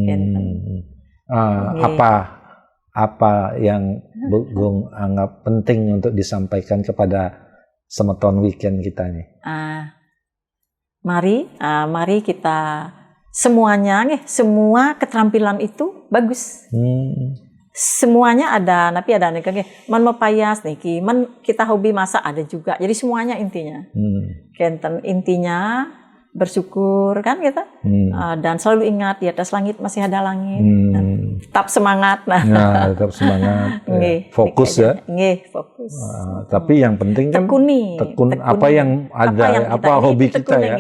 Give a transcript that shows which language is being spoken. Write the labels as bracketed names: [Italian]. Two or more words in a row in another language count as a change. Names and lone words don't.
[Indonesian] Apa yang Bu Gong anggap penting untuk disampaikan kepada Semeton Weekend kita nih? Mari kita semuanya semua keterampilan itu bagus. Semuanya ada, tapi ada nih [Balinese] man mepayas niki, [Indonesian] man kita hobi masak ada juga. Jadi semuanya intinya. Kenten intinya bersyukur kan kita, dan selalu ingat di atas langit masih ada langit. Tetap semangat. Tetap semangat. Fokus ya. Fokus. Tapi yang penting kan tekuni apa yang ada, apa hobi kita ya.